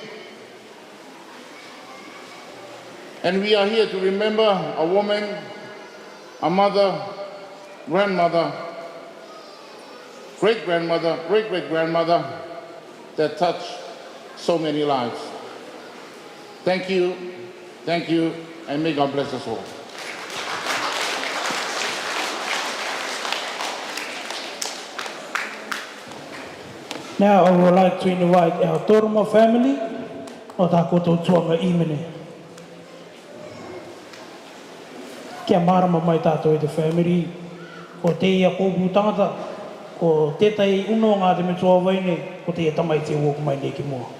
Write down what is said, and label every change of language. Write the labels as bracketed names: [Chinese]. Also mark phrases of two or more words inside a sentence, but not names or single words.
[English] And we are here to remember a woman, a mother, grandmother, great-grandmother, great-great-grandmother that touched so many lives. Thank you, and may God bless us all. Now I would like to invite our Toroma family [Rarotongan] o tā koutou tuanga imene. Kia marama mai tātou i te family, ko te ia kōpū tangata, ko tētai uno ngā te metua waine, ko te ia tamaiti wōku mai nei ki mua.